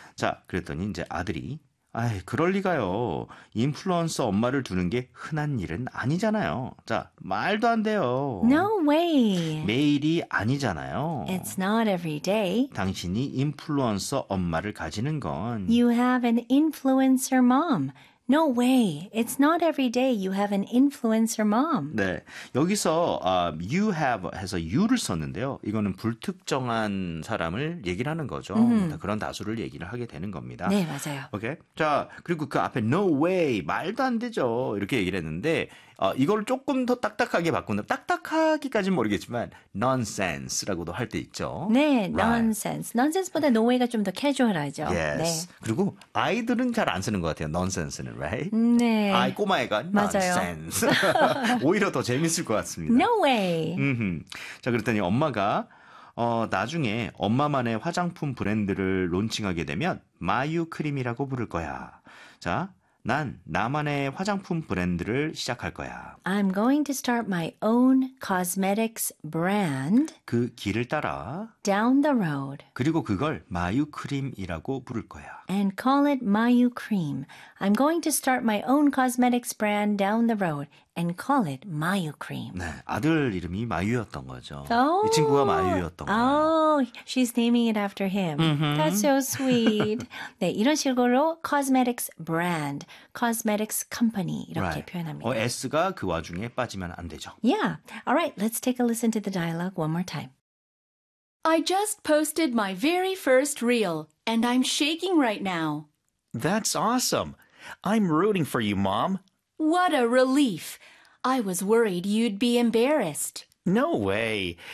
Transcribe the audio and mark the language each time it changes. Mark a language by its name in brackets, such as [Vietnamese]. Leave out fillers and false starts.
[Korean] 자, 그랬더니 이제 아들이 아이, 그럴 리가요. 인플루언서 엄마를 두는 게 흔한 일은 아니잖아요. 자, 말도 안 돼요. [English] No way. [Korean] 매일이 아니잖아요. [English] It's not every day. [Korean] 당신이 인플루언서 엄마를 가지는 건 [English] You have an influencer mom. No way. It's not every day you have an influencer mom. [Korean] 네. 여기서 [English] you have [Korean] 해서 you를 썼는데요. 이거는 불특정한 사람을 얘기를 하는 거죠. Mm-hmm. 그런 다수를 얘기를 하게 되는 겁니다. 네, 맞아요. 오케이. 자, 그리고 그 앞에 [English] no way [Korean] 말도 안 되죠. 이렇게 얘기를 했는데 이걸 조금 더 딱딱하게 바꾼다. 딱딱하기까지는 모르겠지만 nonsense라고도 할 때 있죠. 네, right. nonsense. nonsense보다 [English] no way [Korean] 가 좀 더 캐주얼하죠. [English] Yes. [Korean] 네. 그리고 아이들은 잘 안 쓰는 것 같아요. [English] nonsense는, right? [Korean] 네. 아이 꼬마애가 nonsense. 오히려 더 재밌을 것 같습니다. [English] No way. [Korean] 자, 그랬더니 엄마가 나중에 엄마만의 화장품 브랜드를 론칭하게 되면 마유 크림이라고 부를 거야. 자, 난 나만의 화장품 브랜드를 시작할 거야. [English] I'm going to start my own cosmetics brand. [Korean] 그 길을 따라 [English] down the road. [Korean] 그리고 그걸 마유 크림이라고 부를 거야. [English] And call it 마유 크림. I'm going to start my own cosmetics brand down the road and call it 마유 크림. [Korean] 네, 아들 이름이 마유였던 거죠. [English] Oh, [Korean] 이 친구가 마유였던 거예요. [English] Oh, she's naming it after him. Mm-hmm. That's so sweet. [Korean] 네, 이런 식으로 [English] cosmetics brand, cosmetics company [Korean] 이렇게 [English] right. [Korean] 표현합니다. S가 그 와중에 빠지면 안 되죠. [English] Yeah. All right, let's take a listen to the dialogue one more time. I just posted my very first reel, and I'm shaking right now. That's awesome. I'm rooting for you, Mom. What a relief. I was worried you'd be embarrassed. No way.